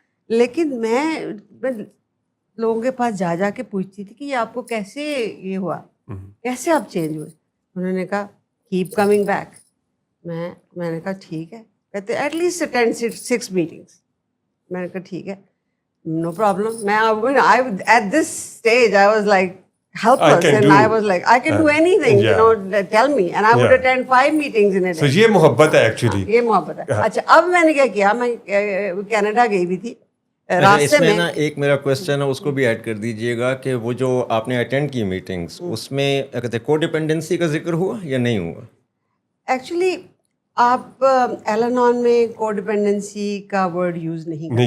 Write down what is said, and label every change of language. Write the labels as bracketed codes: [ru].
[ur] لیکن میں لوگوں کے پاس جا کے پوچھتی تھی کہ یہ آپ کو کیسے یہ ہوا, کیسے آپ چینج ہوئے. انہوں نے کہا [en] Keep coming back. [ur] میں نے کہا ٹھیک ہے. کہتے [en] At least attend 6 meetings. [ur] میں نے کہا ٹھیک ہے, [en] no problem. At this stage, I was like helpless, and I was like, I can do anything, you know, tell me. And I would attend 5 meetings in a day. [ur] So یہ محبت ہے actually. یہ محبت ہے. اچھا, اب میں نے کیا کیا, میں کینیڈا گئی بھی تھی, راستے میں. اس میں نا ایک میرا کوشچن ہے, اس کو بھی ایڈ کر دیجئے گا کہ وہ جو آپ نے اٹینڈ کی میٹنگس, اس میں کہتے ہیں کو ڈیپینڈنسی کا ذکر ہوا یا نہیں ہوا؟ ایکچولی آپ ایلانون میں کو ڈیپینڈنسی کا ورڈ یوز نہیں